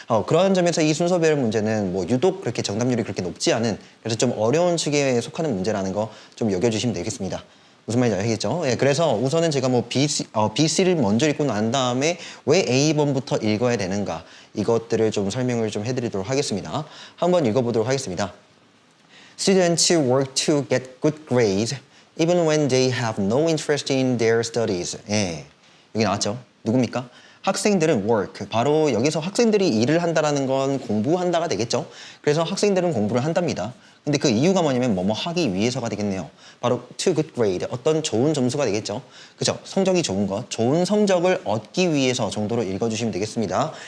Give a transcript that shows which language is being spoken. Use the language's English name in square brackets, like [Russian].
[Korean] 그런 점에서 이 순서별 문제는 뭐 유독 그렇게 정답률이 그렇게 높지 않은, 그래서 좀 어려운 측에 속하는 문제라는 거 좀 여겨주시면 되겠습니다. 무슨 말인지 아시겠죠? 예, 그래서 우선은 제가 뭐 BC를 먼저 읽고 난 다음에 왜 A번부터 읽어야 되는가 이것들을 좀 설명을 좀 해드리도록 하겠습니다. 한번 읽어보도록 하겠습니다. [English] Students work to get good grades even when they have no interest in their studies. [Korean] 예, 여기 나왔죠? 누굽니까? 학생들은 work, 바로 여기서 학생들이 일을 한다라는 건 공부한다가 되겠죠? 그래서 학생들은 공부를 한답니다. 근데 그 이유가 뭐냐면 뭐뭐 하기 위해서가 되겠네요. 바로 [English] to good grade, [Korean] 어떤 좋은 점수가 되겠죠. 그죠? 성적이 좋은 것, 좋은 성적을 얻기 위해서 정도로 읽어주시면 되겠습니다.